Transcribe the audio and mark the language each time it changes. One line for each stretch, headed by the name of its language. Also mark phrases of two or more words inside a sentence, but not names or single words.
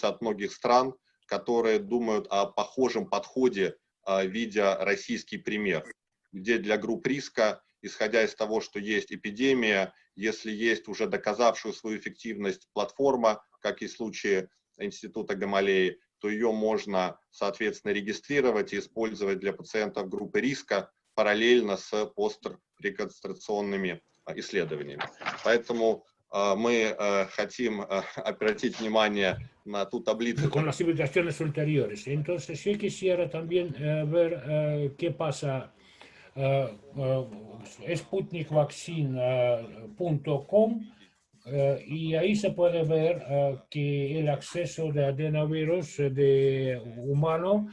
Russian: от многих стран, которые думают о похожем подходе, видя российский пример, где для групп риска, исходя из того, что есть эпидемия, если есть уже доказавшую свою эффективность платформа, как и в случае Института Гамалеи, то ее можно, соответственно, регистрировать и использовать для пациентов группы риска параллельно с постреконструкционными исследованиями. Поэтому мы хотим обратить внимание на ту таблицу.
Spanish: Con las invitaciones ulteriores. Entonces, yo quisiera también ver qué pasa. Sputnikvaccine.com y ahí se puede ver que el acceso de adenovirus de humano